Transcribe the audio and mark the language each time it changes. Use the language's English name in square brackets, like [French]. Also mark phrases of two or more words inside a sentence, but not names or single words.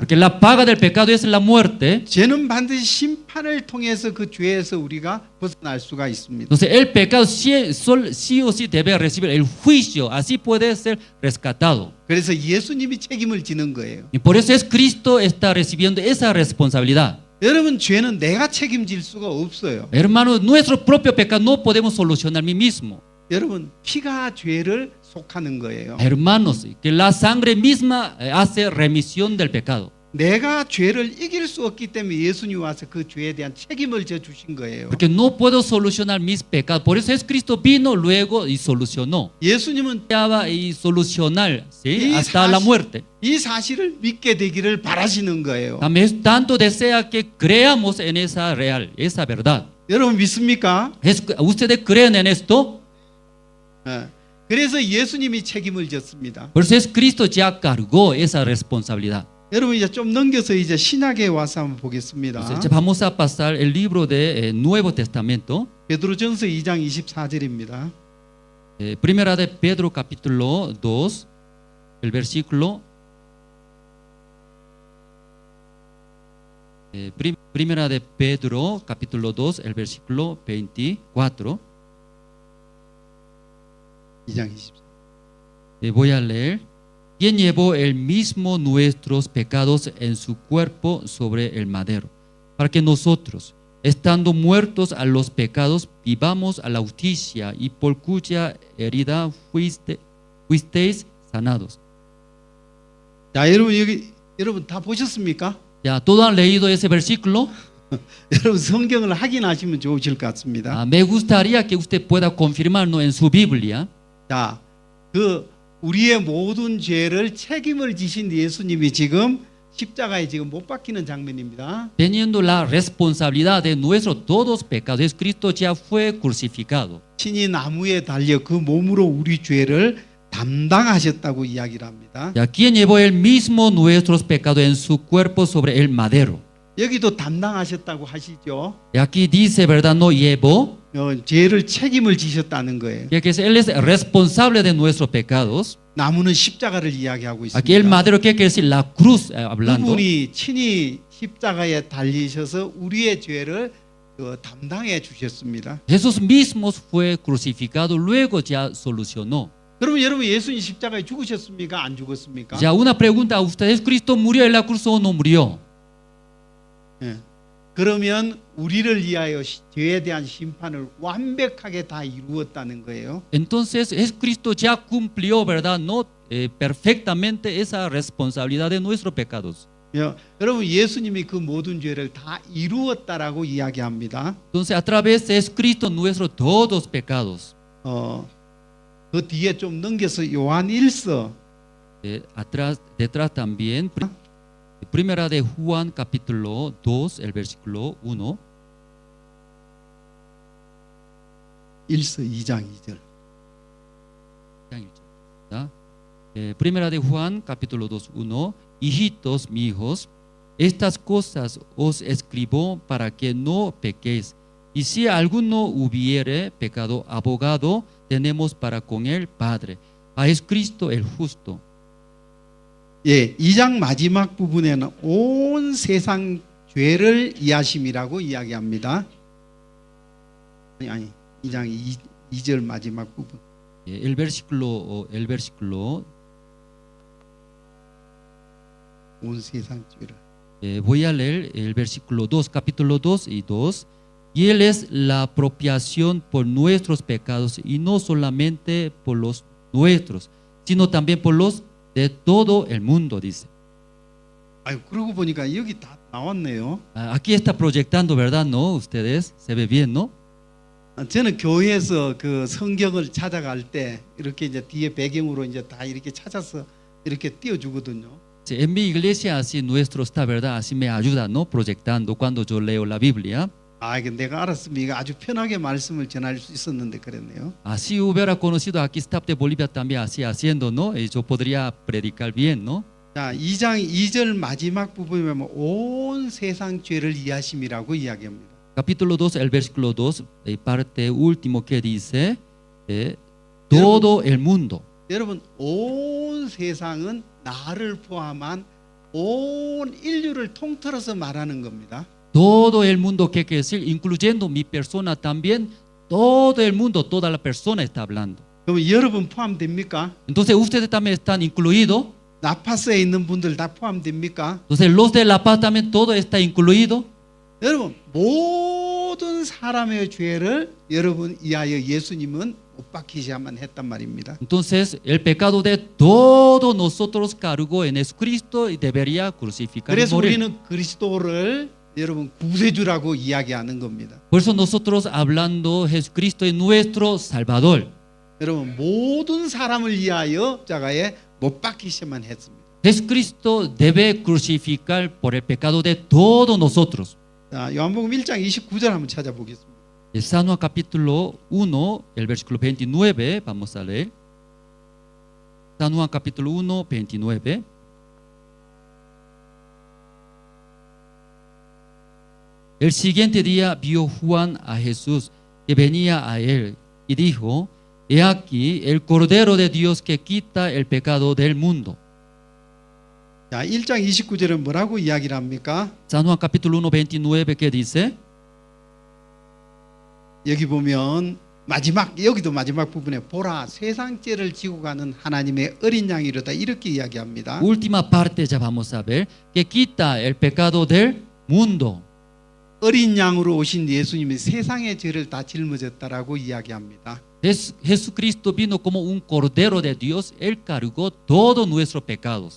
[Spanish] Porque la paga del pecado es la muerte. [Korean] 죄는 반드시 심판을 통해서 그 죄에서 우리가 벗어날 수가 있습니다. [Spanish] Entonces el pecado sí o sí debe recibir el juicio. Así puede ser rescatado. [Korean] 그래서 예수님이 책임을 지는 거예요. [Spanish] Y por eso Jesucristo está recibiendo esa responsabilidad. [Korean] 여러분 죄는 내가 책임질 수가 없어요. [Spanish] Hermanos, nuestro propio pecado no podemos solucionar mí mismo. [Korean] 여러분 피가 죄를 속하는 거예요. [Spanish] Hermanos, que la sangre misma hace remisión del pecado. [Korean] 내가 죄를 이길 수 없기 때문에 예수님 와서 그 죄에 대한 책임을 져 주신 거예요. [Spanish] Porque no puedo solucionar mis pecados. Por eso Jesucristo vino luego y solucionó. [Korean] 예수님은 [Spanish] Y solucionar, ¿sí? Y Hasta la muerte. [Korean] 이 사실을 믿게 되기를 바라시는 거예요. [Spanish] También tanto desea que creamos en esa real, esa verdad. [Korean] 여러분 믿습니까? [Spanish] ¿Ustedes creen en esto? [Korean] 그래서 예수님이 책임을 졌습니다. [Spanish] Por eso Jesucristo ya cargó esa responsabilidad. [Korean] 여러분 이제 좀 넘겨서 이제 신약에 와서 한번 보겠습니다. [Spanish] Entonces, vamos a pasar el libro de Nuevo Testamento. [Korean] 베드로전서 2장 24절입니다. [Spanish] Primera de Pedro capítulo 2, el versículo Primera de Pedro capítulo 2, el versículo 24. [Korean] 2장 24절. [Spanish] Voy a leer. Quien llevó él mismo nuestros pecados en su cuerpo sobre el madero, para que nosotros, estando muertos a los pecados, vivamos a la justicia, y por cuya herida fuisteis sanados. [Korean] 자, 여러분 다 보셨습니까? [Spanish] Ya, ¿todos han leído ese versículo? [Korean] 여러분 성경을 확인하시면 좋으실 것 같습니다. [Spanish] Me gustaría que usted pueda confirmarnos en su Biblia. [Korean] 자, 우리의 모든 죄를 책임을 지신 예수님이 지금 십자가에 지금 못 박히는 장면입니다. [Spanish] Teniendo la responsabilidad de nuestros todos pecados, Cristo ya fue crucificado. [Korean] 친히 나무에 달려 그 몸으로 우리 죄를 담당하셨다고 이야기를 합니다. [Spanish] Ya quien llevó él mismo nuestros pecados en su cuerpo sobre el madero. [Korean] 여기도 담당하셨다고 하시죠. [Spanish] Y aquí dice, ¿verdad? No llevó, [Korean] 죄를 책임을 지셨다는 거예요. [Spanish] que Él es responsable de nuestros pecados. [Korean] 나무는 십자가를 이야기하고 [Spanish] Aquí el [Korean] 있습니다. [Spanish] madero, ¿qué quiere decir? La cruz, hablando. [Korean] 그분이 친히 십자가에 달리셔서 우리의 죄를 담당해 주셨습니다. [Spanish] Jesús mismo fue crucificado, luego ya solucionó. [Korean] 그러면 여러분 예수님 십자가에 죽으셨습니까? 안 죽었습니까? [Spanish] Ya una pregunta a ustedes, ¿Cristo murió en la cruz o no murió? [Korean] 예. 그러면 우리를 위하여 죄에 대한 심판을 완벽하게 다 이루었다는 거예요. [Spanish] Entonces, Cristo ya cumplió, ¿verdad? No perfectamente esa responsabilidad de nuestros pecados. [Korean] 여러분 예수님이 그 모든 죄를 다 이루었다라고 이야기합니다. [Spanish] Entonces, a través de Cristo nuestros todos pecados. [Korean] 그 뒤에 좀 넘겨서 요한 1서 [Spanish] Detrás también, primera de Juan capítulo 2, el versículo 1. [Korean] 1서 2장 2절. [Spanish] Primera de Juan capítulo 2, 1. Hijitos míos, estas cosas os escribo para que no pequéis. Y si alguno hubiere pecado, abogado tenemos para con el Padre, a Cristo el justo. [Korean] 예, 2장 마지막 부분에는 온 세상 죄를 이하심이라고 이야기합니다. 아니 2장 2절 마지막 부분. [Spanish] El versículo [Korean] 온 세상 죄를. [Spanish] voy a leer el versículo 2, capítulo 2 y 2. Y Él es la apropiación por nuestros pecados, y no solamente por los nuestros, sino también por los de todo el mundo, dice. [Korean] 아유, 그러고 보니까 여기 다 나왔네요. [Spanish] Aquí está proyectando, ¿verdad? ¿No? Ustedes, se ve bien, ¿no? [Korean] 저는 교회에서 그 성경을 찾아갈 때 이렇게 이제 뒤에 배경으로 이제 다 이렇게 찾아서 이렇게 띄워주거든요. [Spanish] En mi iglesia así nuestro está, ¿verdad? Así me ayuda, ¿no? Proyectando cuando yo leo la Biblia. [Korean] 이게 내가 알았으면 이거 아주 편하게 말씀을 전할 수 있었는데 그랬네요. [Spanish] Así hubiera conocido aquí staff de Bolivia también así haciendo, ¿no? Y yo podría predicar bien, ¿no? [Korean] 자, 2장 2절 마지막 부분에 보면 온 세상 죄를 이하심이라고 이야기합니다. [Spanish] Capítulo 2, el versículo 2, parte último que dice, todo el mundo. [Korean] 여러분, 온 세상은 나를 포함한 온 인류를 통틀어서 말하는 겁니다. [Spanish] Todo el mundo, ¿qué quiere decir? Incluyendo mi persona también, todo el mundo, toda la persona está hablando. [Korean] 그럼 여러분 포함됩니까? [Spanish] Entonces, ustedes también están incluidos. [Korean] 나파스에 있는 분들 다 포함됩니까? [Spanish] Entonces, los de La Paz también, todo está incluido. [Korean] 여러분, 모든 사람의 죄를 여러분 이하여 예수님은 못 박히셔야만 했단 말입니다. [Spanish] Entonces, el pecado de todos nosotros cargó en Jesucristo y debería crucificar y [Korean] 그래서 [Spanish] morir. [Korean] 우리는 그리스도를 여러분 구세주라고 이야기하는 겁니다. [Spanish] Por eso nosotros hablando Jesucristo es nuestro Salvador. [Korean] 여러분 모든 사람을 위하여 십자가에 못 박히셔야만 했습니다. [Spanish] Jesucristo debe crucificar por el pecado de todos nosotros. [Korean] 자, 요한복음 1장 29절 한번 찾아보겠습니다. [Spanish] San Juan capítulo 1, el versículo 29, vamos a leer. San Juan capítulo 1, 29. El siguiente día vio Juan a Jesús que venía a él y dijo: He aquí el Cordero de Dios que quita el pecado del mundo. [Korean] 자, 1장 29절은 뭐라고 이야기를 합니까? [Spanish] San Juan capítulo 1, 29, ¿qué dice? [Korean] 여기 보면 여기도 마지막 부분에 보라 세상 죄를 지고 가는 하나님의 어린 양이로다 이렇게 이야기합니다. [Spanish] Última parte ya vamos a ver, que quita el pecado del mundo. [Korean] 어린 양으로 오신 예수님이 세상의 죄를 다 짊어졌다라고 이야기합니다. [Spanish] Jesucristo vino como un cordero de Dios, Él cargó todos nuestros pecados.